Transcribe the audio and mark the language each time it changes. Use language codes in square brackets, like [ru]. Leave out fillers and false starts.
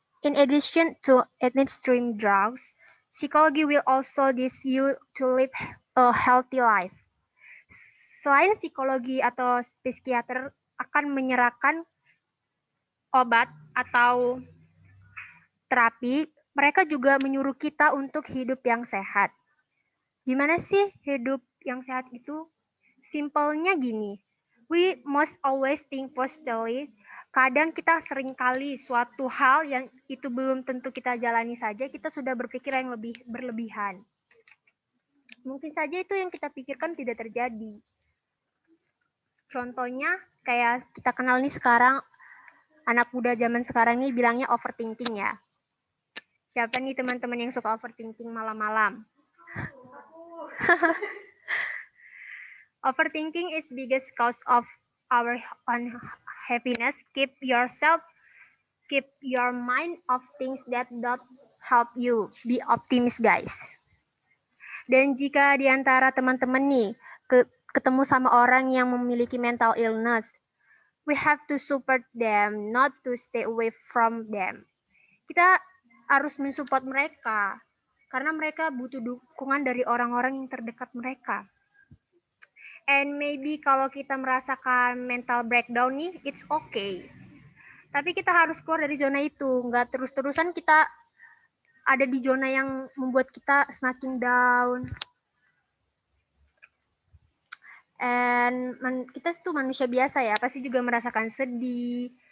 [en] In addition to administering drugs, psychology will also assist you to live a healthy life. [id] Selain psikologi atau psikiater akan menyerahkan obat atau terapi, mereka juga menyuruh kita untuk hidup yang sehat. Gimana sih hidup yang sehat itu? [en] Simpelnya gini, we must always think positively. [id] Kadang kita seringkali suatu hal yang itu belum tentu kita jalani saja, kita sudah berpikir yang lebih berlebihan. Mungkin saja itu yang kita pikirkan tidak terjadi. Contohnya kayak kita kenal nih sekarang, anak muda zaman sekarang nih bilangnya overthinking ya. Siapa nih teman-teman yang suka overthinking malam-malam? [en] Overthinking is biggest cause of our unhappiness. Keep your mind of things that don't help you. Be optimist, guys. Dan jika di antara teman-teman nih ketemu sama orang yang memiliki mental illness, we have to support them, not to stay away from them. [id] Kita harus mensupport mereka karena mereka butuh dukungan dari orang-orang yang terdekat mereka. [en] And maybe kalau kita merasakan mental breakdown nih, it's okay. [id] Tapi kita harus keluar dari zona itu. Nggak terus-terusan kita ada di zona yang membuat kita semakin down. And kita tuh manusia biasa ya, pasti juga merasakan sedih,